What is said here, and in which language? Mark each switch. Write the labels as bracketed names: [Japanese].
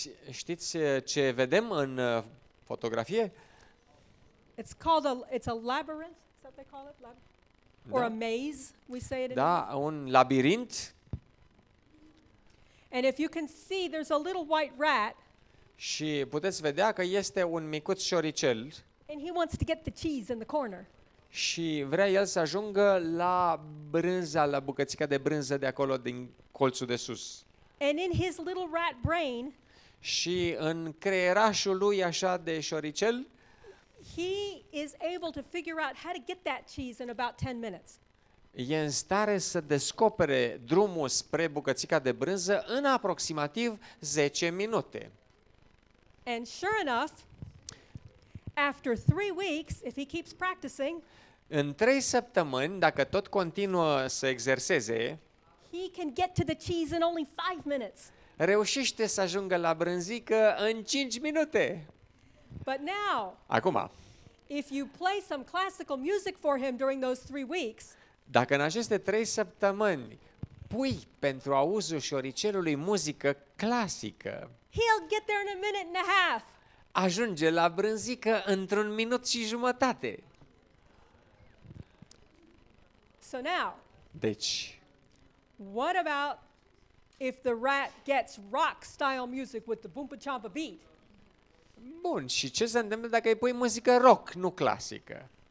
[Romanian] Știți ce vedem în fotografie? [English] It's a labyrinth. Is that what they call it? Or a maze, we say it in [Romanian] Da, un labirint. [English] And if you can see, there's a little white rat, [Romanian] Și puteți vedea că este un micuț șoricel [English] and he wants to get the cheese in the corner. [Romanian] și vrea el să ajungă la brânza, la bucățica de brânză de acolo din colțul de sus. [English] And in his little rat brain, [Romanian] Și în creierașul lui așa de șoricel, [English] he is able to figure out how to get that cheese in about 10 minutes. [Romanian] e în stare să descopere drumul spre bucățica de brânză în aproximativ 10 minute. [English] And sure enough, after 3 weeks, if he keeps practicing, [Romanian] În 3 săptămâni, dacă tot continuă să exerseze, [English] he can get to the cheese in only 5 minutes. [Romanian] reușește să ajungă la brânzică în 5 minute. [English] But now, [Romanian] Acum, [English] if you play some classical music for him during those 3 weeks, [Romanian] dacă în aceste 3 săptămâni pui pentru auzul șoricelului muzică clasică, [English] he'll get there in a minute and a half. [Romanian] ajunge la brânzică într-un minut și jumătate. [English] So now, [Romanian] Deci, [English] what about if the rat gets rock style music with the boompa champa beat? [Romanian] bun, și ce se întâmplă dacă îi pui muzică rock, nu clasică?